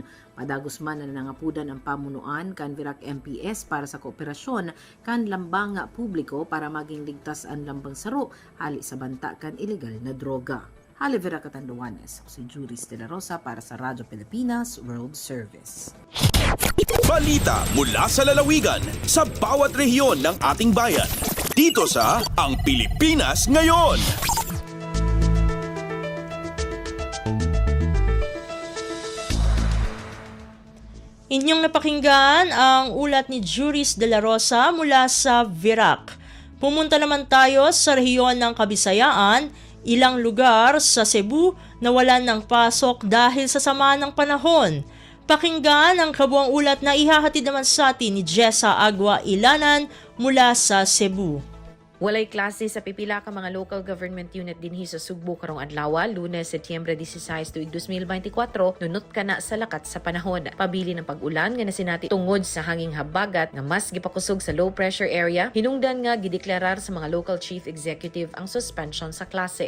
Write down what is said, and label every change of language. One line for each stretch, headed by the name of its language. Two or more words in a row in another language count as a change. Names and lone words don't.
Bikol: Padagos man na nangapudan ang pamunuan kan Virac MPS para sa kooperasyon kan lambang publiko para maging ligtas ang lambang saro hali sa banta kan ilegal na droga. Halivera Catanduanes, si Juris de la Rosa para sa Radyo Pilipinas World Service.
Filipino: Balita mula sa lalawigan sa bawat rehiyon ng ating bayan. Dito sa Ang Pilipinas Ngayon. Inyong napakinggan ang ulat ni Juris de la Rosa mula sa Virac. Pumunta naman tayo sa rehiyon ng Kabisayaan. Ilang lugar sa Cebu nawalan ng pasok dahil sa sama ng panahon. Pakinggan ang kabuang ulat na ihahatid naman sa atin ni Jessa Agua Ilanan mula sa Cebu.
Cebuano: Walay klase sa pipila ka mga
English: local government unit
Cebuano: dinhi sa Sugbo karong adlaw, Lunes, Setyembre 16 tuig 2024, nunot ka na sa lakat sa panahon. Pabili ng pag-ulan nga nasinati tungod sa hanging habagat nga mas gipakusog sa
English: low pressure area,
Cebuano: hinungdan nga gideklarar sa mga
English: local chief executive
Cebuano: ang suspension sa klase.